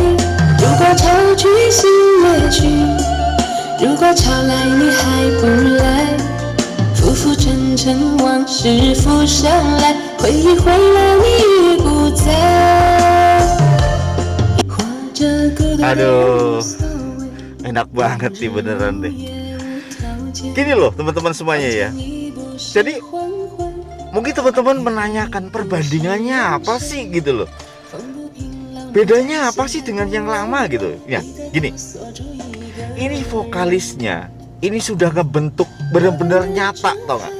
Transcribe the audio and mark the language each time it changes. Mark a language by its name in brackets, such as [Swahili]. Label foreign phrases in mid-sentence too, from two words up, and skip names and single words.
[Chinese] 如果潮去心也去，如果潮来你还不来，浮浮沉沉往事浮上来，回忆回来你已不在。活着孤独的人无所谓， [Indonesian] Enak banget nih beneran deh. Gini loh teman-teman semuanya ya. Jadi mungkin teman-teman menanyakan perbandingannya apa sih gitu loh. Bedanya apa sih dengan yang lama gitu. Ya gini, ini vokalisnya ini sudah ngebentuk bener-bener nyata, tau gak?